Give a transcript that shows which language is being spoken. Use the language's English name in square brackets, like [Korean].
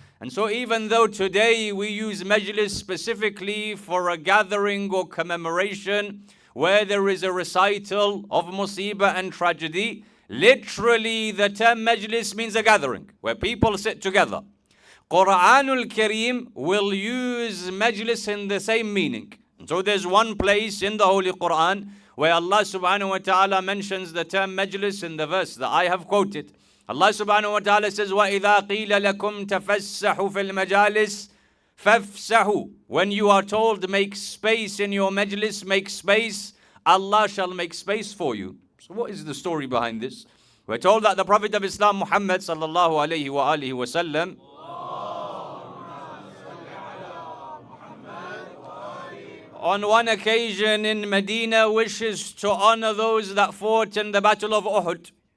[English] And so even though today we use majlis specifically for a gathering or commemoration where there is a recital of musibah and tragedy, literally the term majlis means a gathering where people sit together. Quranul Kareem will use majlis in the same meaning. And so there's one place in the Holy Quran where Allah subhanahu wa ta'ala mentions the term majlis in the verse that I have quoted. [Arabic] Allah subhanahu wa ta'ala says, وَإِذَا قِيلَ لَكُمْ تَفَسَّحُوا فِي الْمَجَالِسِ فَافْسَحُوا. [English] When you are told make space in your majlis, make space, Allah shall make space for you. So what is the story behind this? We're told that the Prophet of Islam, Muhammad sallallahu alayhi wa alihi wa sallam, on one occasion in Medina wishes to honor those that fought in the Battle of Uhud.